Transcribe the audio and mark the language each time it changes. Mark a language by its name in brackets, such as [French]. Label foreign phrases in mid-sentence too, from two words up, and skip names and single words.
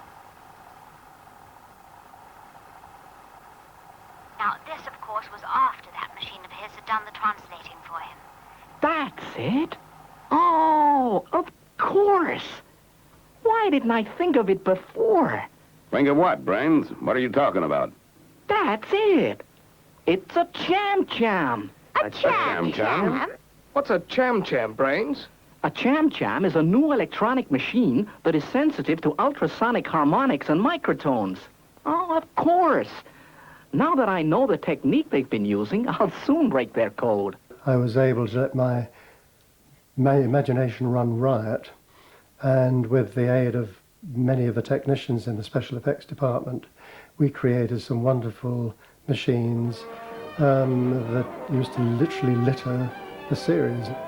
[English] Now, this, of course, was after that machine of his had done the translating for him. That's it? Oh, of course. Why didn't I think of it before? Think of what, Brains? What are you talking about? That's it. It's a Cham Cham. A Cham Cham? What's a Cham Cham, Brains? A Cham Cham is a new electronic machine that is sensitive to ultrasonic harmonics and microtones. Oh, of course. Now that I know the technique they've been using, I'll soon break their code. I was able to let my imagination run riot, and with the aid of many of the technicians in the special effects department, we created some wonderful machines that used to literally litter the series.